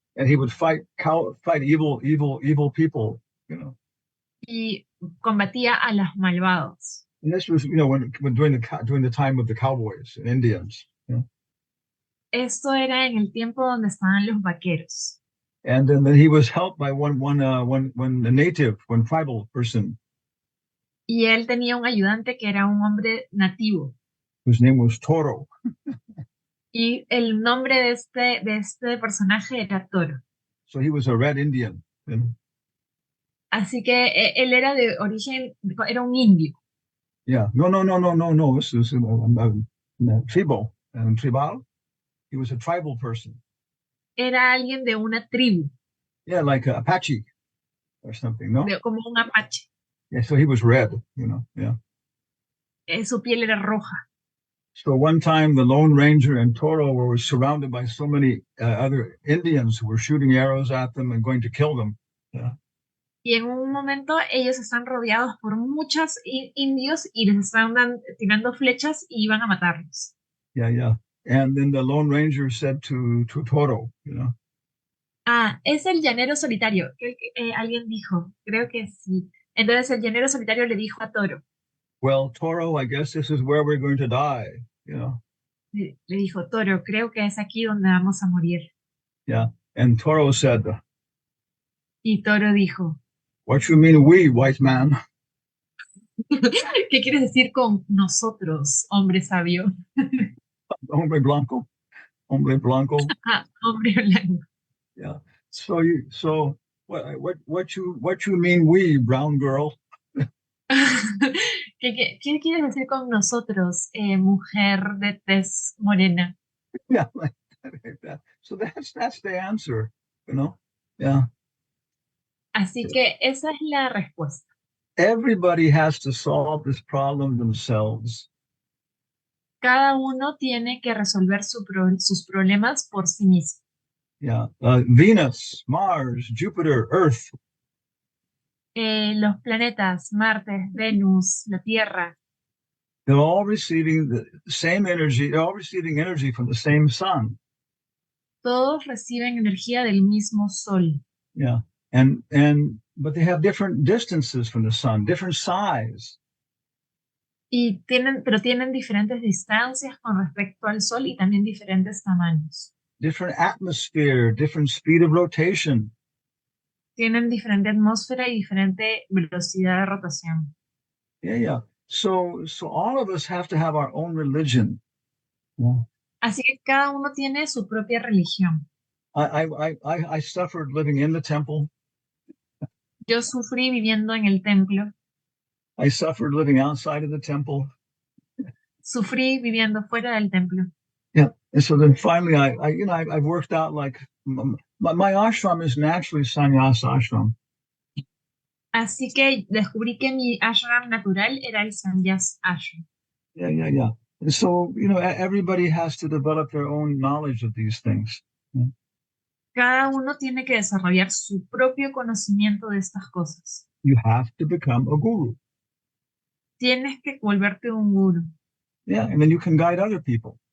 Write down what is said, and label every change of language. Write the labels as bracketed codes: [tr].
[en] And he would fight evil people, you know. [es] Y combatía a los malvados. [en] And this was, when during the time of the cowboys and Indians. You know? [es] Esto era en el tiempo donde estaban los vaqueros. [en] And then he was helped by one tribal person. [es] Y él tenía un ayudante que era un hombre nativo. [en] Whose name was Toro. [es] Y el nombre de este personaje era Toro. [en] So he was a red Indian. You know? [es] Así que él era de origen, era un indio. [en] Yeah. No. This is tribal. He was a tribal person. [es] Era alguien de una tribu. [en] Yeah, like Apache or something, no? [es] Como un apache. [en] Yeah, so he was red, yeah. [es] Su piel era roja. [en] So one time the Lone Ranger and Toro were surrounded by so many other Indians who were shooting arrows at them and going to kill them. Yeah. [es] Y en un momento ellos están rodeados por muchos indios y les están tirando flechas y iban a matarlos. [en] Yeah. And then the Lone Ranger said to Toro, [es] es el llanero solitario. Alguien dijo, creo que sí. Entonces el llanero solitario le dijo a Toro. [en] Well, Toro, I guess this is where we're going to die, [es] Le dijo, Toro, creo que es aquí donde vamos a morir. [en] Yeah, and Toro said, [es] y Toro dijo, [en] what you mean we, white man? [es] ¿Qué quieres decir con nosotros, hombre sabio? Hombre blanco. Hombre blanco. Hombre blanco. [en] Yeah. So what you mean we, brown girl? [es] ¿Qué quieres decir con nosotros, mujer de tez morena? [en] Yeah, like that. So that's the answer, Yeah. [es] Así que esa es la respuesta. [en] Everybody has to solve this problem themselves. [es] Cada uno tiene que resolver sus problemas por sí mismo. [en] Yeah. Venus, Mars, Jupiter, Earth. [es] Los planetas, Marte, Venus, la Tierra. [en] They're all receiving the same energy. They're all receiving energy from the same sun. [es] Todos reciben energía del mismo sol. [en] Yeah. But they have different distances from the sun, different size. [es] Pero tienen diferentes distancias con respecto al sol y también diferentes tamaños. [en] Different atmosphere, different speed of rotation. [es] Tienen diferente atmósfera y diferente velocidad de rotación. [en] Yeah. So all of us have to have our own religion. Yeah. [es] Así que cada uno tiene su propia religión. [en] I suffered living in the temple. [es] Yo sufrí viviendo en el templo. [en] I suffered living outside of the temple. [es] Sufrí viviendo fuera del templo. [en] Yeah, and so then finally, I've worked out like my ashram is naturally sannyasa ashram. [es] Así que descubrí que mi ashram natural era el sannyas ashram. [en] Yeah. And so everybody has to develop their own knowledge of these things. Yeah. [es] Cada uno tiene que desarrollar su propio conocimiento de estas cosas. [en] You have to become a guru. [es] Tienes que volverte un guru. [en] Yeah, and then you can guide other people.